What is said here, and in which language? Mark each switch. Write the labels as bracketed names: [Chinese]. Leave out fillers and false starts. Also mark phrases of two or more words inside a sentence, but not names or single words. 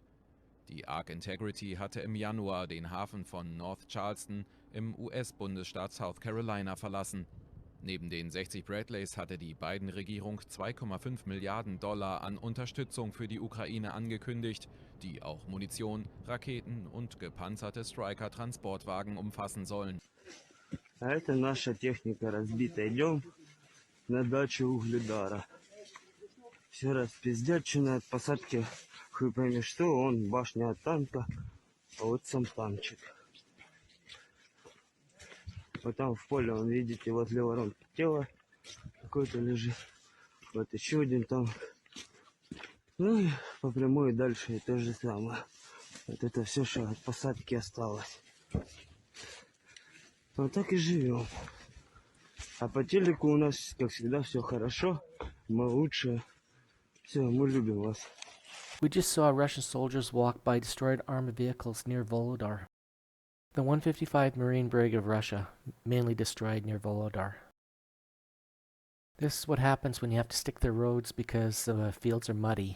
[German] Die Ark Integrity hatte im Januar den Hafen von North Charleston im US-Bundesstaat South Carolina verlassen. Neben den 60 Bradleys hatte die Biden-Regierung 2,5 Milliarden Dollar an Unterstützung für die Ukraine angekündigt, die auch Munition, Raketen und gepanzerte Striker-Transportwagen umfassen sollen. [Russian] А это наша техника разбита. Идем на даче Угледара. Все распиздячено от посадки, хуй пойми что, он башня от танка, а вот сам танчик. Вот там в поле, он, видите, возле ворон тело какое-то лежит. Вот еще один танк. Ну и по прямой дальше и то же самое. Вот это все, что от посадки осталось. Вот так и живем. А по телеку у нас, как всегда, все хорошо. Мы лучшие. Все, мы любим вас. [English] We just saw Russian soldiers walk by destroyed armored vehicles near Volodar. The 155 Marine Brigade of Russia, mainly destroyed near Volodar. This is what happens when you have to stick the roads because the fields are muddy.